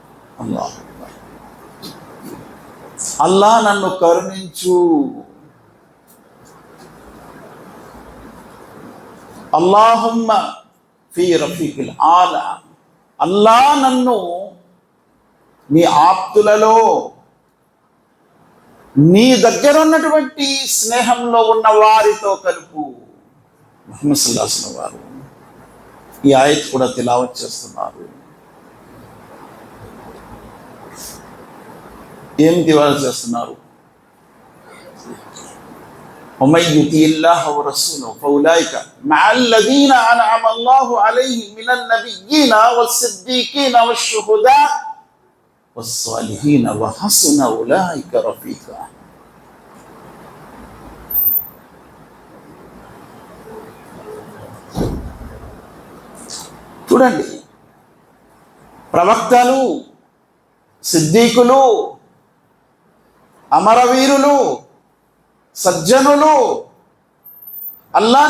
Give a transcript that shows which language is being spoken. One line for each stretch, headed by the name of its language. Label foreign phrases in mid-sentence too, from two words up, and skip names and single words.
Telugu: అల్లాహ్ నన్ను కరుణించు,
Arabic: اللهم في الرفيق الأعلى,
Telugu: అల్లాహ్ నన్ను నీ ఆప్తులలో నీ దగ్గర ఉన్నటువంటి స్నేహంలో ఉన్న వారితో కలుపు. ముహమ్మద్
Arabic: صلى الله عليه وسلم
Telugu: వారు ఈ ఆయత్ కూడా తిలావత్ చేస్తున్నారు. ఏం తిలావత్ చేస్తున్నారు?
Arabic: ومن يطع الله ورسوله فاولئك مع الذين انعم الله عليهم من النبيين والصديقين والشهداء والصالحين وحسن اولئك رفيقا.
Telugu: చూడండి, ప్రవక్తలు, సిద్దీకులు, అమరవీరులు, సజ్జనులు, అల్లాహ్